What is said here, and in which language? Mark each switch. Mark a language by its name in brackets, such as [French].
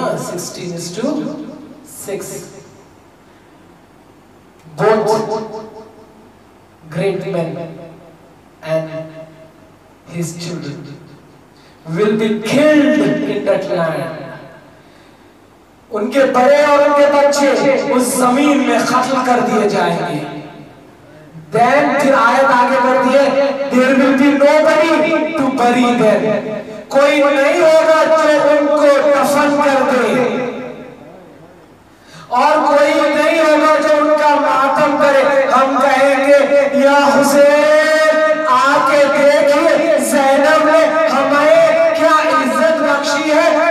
[English] 16:6, both great men and his children will be killed in that land. [Urdu] ان کے بڑے اور ان کے بچے اس زمین میں قتل کر دیے جائیں گے. [English] Then [Urdu] پھر آیت آگے بڑھتی ہے, [English] there will be nobody to bury them. [Urdu] کوئی نہیں ہوگا جو ان کو دفن کر دے, اور کوئی نہیں ہوگا جو ان کا ماتم کرے. ہم کہیں گے یا حسین آ کے دیکھئے زینب نے ہمیں کیا عزت بخشی ہے.